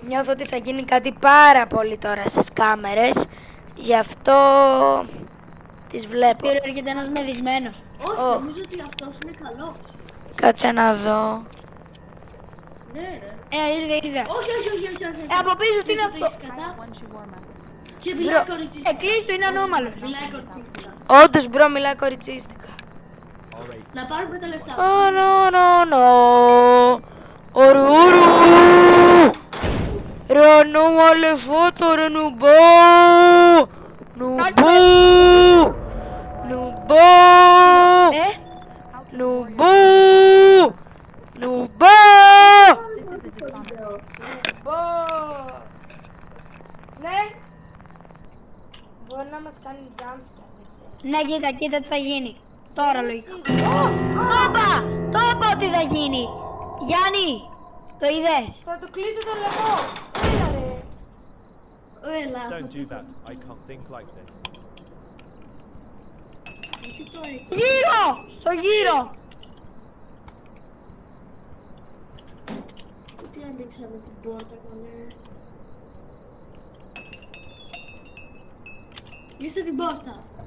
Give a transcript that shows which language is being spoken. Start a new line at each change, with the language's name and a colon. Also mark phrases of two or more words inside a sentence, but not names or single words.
Greek: Νιώθω ότι θα γίνει κάτι πάρα πολύ τώρα στις κάμερες. Γι' αυτό τις βλέπω. Σπύρο έρχεται ένας μεδισμένος. Όχι, νομίζω ότι αυτός είναι καλός. Κάτσε να δω. Ναι, ρε. Ήρθε. Όχι, όχι, όχι, όχι, όχι. Από πίσω τι είναι Εσύ το αυτό. έχεις κατά.
English: Once you warm up.
Greek: Και μιλάει κοριτσίστικα. Κλείστο, είναι ανώμαλος. Μιλάει κοριτσίστικα. Όντως, μπρο, μιλάει κοριτσίστικα.
English: Alright,
Greek: Να πάρουμε τα λεφτά. Ορουρου. Ρανού αλεφότο, ρε νουμπό. Νουμπού. Νουμπό. Νουμπού. Νουμπό.
English: This is a dishonor.
Greek: Νουμπό. Ναι. Μπορεί να μας κάνει jumpscare, δεν ξέρω. Ναι, κοίτα τι θα γίνει. Τώρα λογικά. Το είπα ότι θα γίνει. Γιάννη, το είδες. Θα του κλείσω το λαιμό. Έλα ρε. Έλα, θα
English: don't
Greek: το
English: do that.
Greek: κάνω.
English: I can't think like this.
Greek: Γιατί το έκανε. Γύρω, στο γύρο. Γιατί ανοίξαμε την πόρτα, καλέ. Κλείστε την πόρτα.